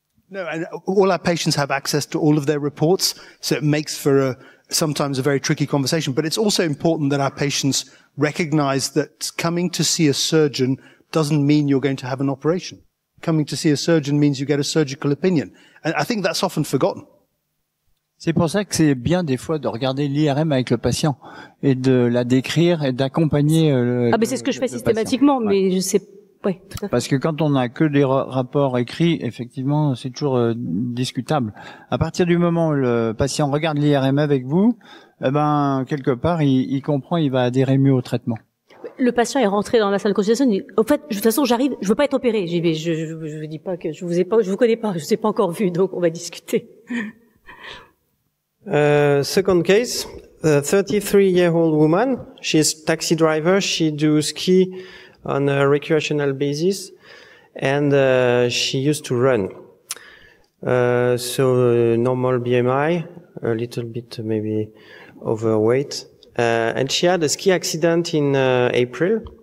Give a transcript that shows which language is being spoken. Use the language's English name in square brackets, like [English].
[English] No, and all our patients have access to all of their reports, so it makes for sometimes a very tricky conversation. But it's also important that our patients recognize that coming to see a surgeon doesn't mean you're going to have an operation. Coming to see a surgeon means you get a surgical opinion. And I think that's often forgotten. [French] C'est pour ça que c'est bien des fois de regarder l'IRM avec le patient et de la décrire et d'accompagner mais c'est ce que je fais systématiquement, mais je sais. Oui, tout à fait. Parce que quand on n'a que des rapports écrits, effectivement, c'est toujours discutable. À partir du moment où le patient regarde l'IRM avec vous, quelque part, il comprend, il va adhérer mieux au traitement. Le patient est rentré dans la salle de consultation, il dit, en fait, de toute façon, j'arrive, je veux pas être opéré. J'y vais, je vous dis pas que je vous connais pas, je vous ai pas encore vu, donc on va discuter. [English] Second case, a 33-year-old woman. She's taxi driver. She do ski on a recreational basis, and she used to run. So normal BMI, a little bit maybe overweight, and she had a ski accident in April.